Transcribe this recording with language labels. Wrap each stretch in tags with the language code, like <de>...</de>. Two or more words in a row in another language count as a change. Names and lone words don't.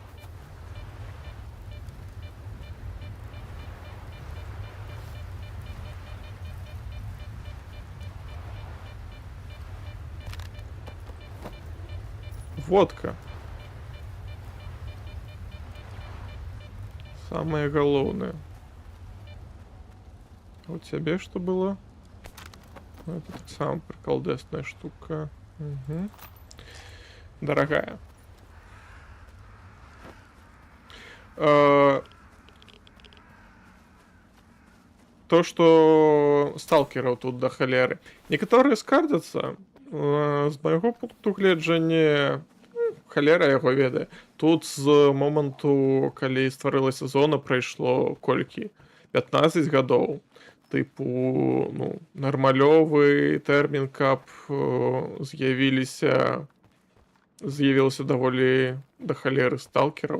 <ru>Водка.</ru> <be>Самое галоўнае. А у цябе што было?</be> <ru>Это так самая приколдесная штука. Угу. Дорогая. То, что сталкеров тут до холеры.</ru> <be>Некоторые скардзяцца, з майго пункту гледжання, халера яго ведае. Тут з моманту, калі стварылася зона, прайшло колькі? 15 гадоў. Тыпу, ну, нармалёвы тэрмін, каб з'явілася даволі да халеры сталкераў.</be>